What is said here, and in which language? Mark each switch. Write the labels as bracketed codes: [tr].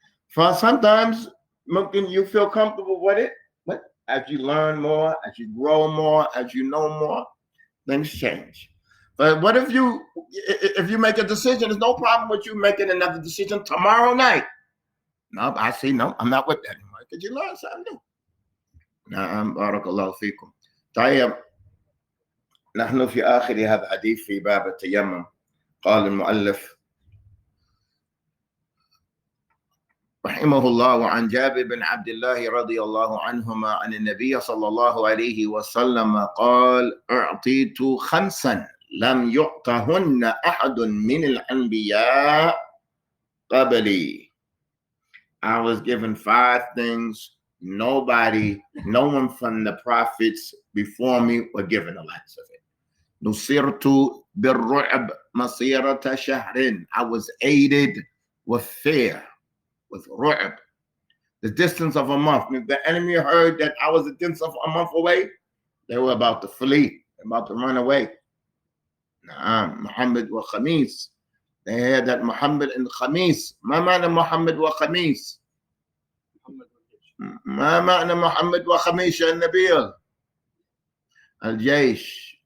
[en] For sometimes, you feel comfortable with it, but as you learn more, as you grow more, as you know more, things change. But what if you make a decision, there's no problem with you making another decision tomorrow night. No, I see, no, I'm not with that anymore. Because you learn something new. [ar] نعم بارك الله فيكم. طيب نحن في آخر هذا الحديث في باب التيمم. قال المؤلف رحمه الله وعن جابر بن عبد الله رضي الله عنهما عن النبي صلى الله عليه وسلم قال أعطيت 5 لم يعطهن أحد من الأنبياء قبلي. [en] I was given 5 things no one from the prophets before me were given the likes of it. [ar] نصرت بالرعب مسيرة شهر. [en] I was aided with fear, with ru'b, the distance of a month. If the enemy heard that I was a distance of a month away, they were about to flee, about to run away. Muhammad wa Khamis. They heard that Muhammad and Khamis. [ar] ما معنى محمد وخميس؟ ما معنى محمد وخميس يا النبي؟ الجيش.